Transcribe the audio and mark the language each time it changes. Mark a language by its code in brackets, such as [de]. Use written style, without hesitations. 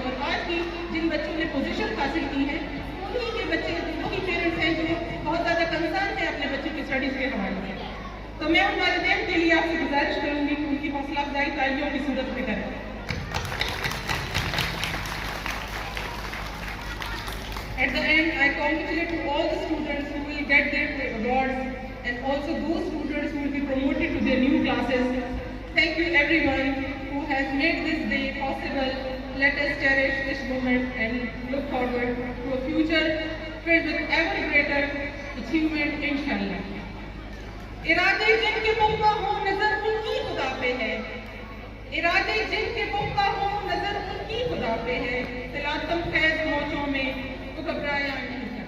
[ur] اور آج کی جن بچوں نے پوزیشن حاصل کی ہے انہیں کے بچے وہی پیرنٹس ہیں جو بہت زیادہ کنسرن ہیں اپنے بچوں کی اسٹڈیز کے حوالے سے. تو میں ان والدین کے لیے آپ سے گزارش کروں گی کہ ان کی حوصلہ افزائی تالیوں کی صورت میں کریں. [en] At the end, I congratulate to all the students who will get their awards and also those students who will be promoted to their new classes. Thank you everyone who has made this day possible. Let us cherish this moment and look forward to a future filled with ever greater achievement, inshallah. [ur] ارادے جن کے پختہ ہوں نظر ان کی خدا پہ ہے, ارادے جن کے پختہ ہوں نظر ان کی خدا پہ ہے. تلاطم خیز موجوں میں تو گھبرایا نہیں.